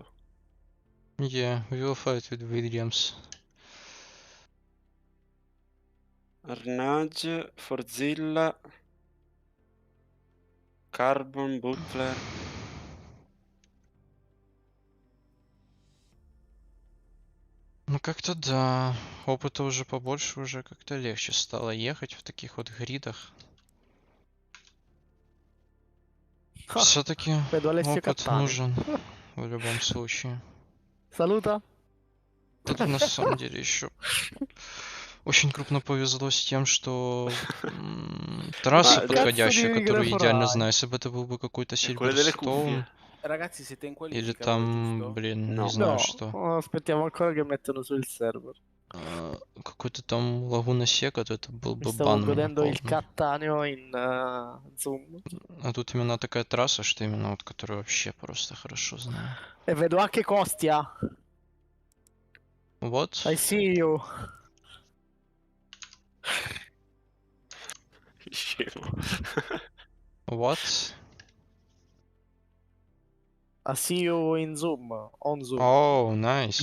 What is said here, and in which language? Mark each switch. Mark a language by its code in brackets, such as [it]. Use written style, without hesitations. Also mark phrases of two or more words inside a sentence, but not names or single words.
[en] Yeah, we will fight with Williams. Arnage, Forzilla, Carbon, Butler. [ru] Ну как-то да, опыта уже побольше, уже как-то легче стало ехать в таких вот гридах. Все-таки опыт нужен в любом случае. Салута. Тут на самом деле еще очень крупно повезло с тем, что трасса подходящая, которую я идеально знаю. Если бы это был бы какой-то Silverstone [it] Ragazzi, siete in qualifica, [ru] или там, блин, не знаю что. [it] Aspettiamo ancora che mettono su il server. [ru] Какой-то там Лагуна Сека, то это был бы [it] Stavo [ru] бан мне [it] godendo il [ru] полный. [it] cattaneo in Zoom. [ru] А тут именно такая трасса, что именно вот, которую вообще просто хорошо знаю. [it] E vedo anche Kostia. [en] What? I see you. What? I see you in Zoom, on Zoom. Oh, nice.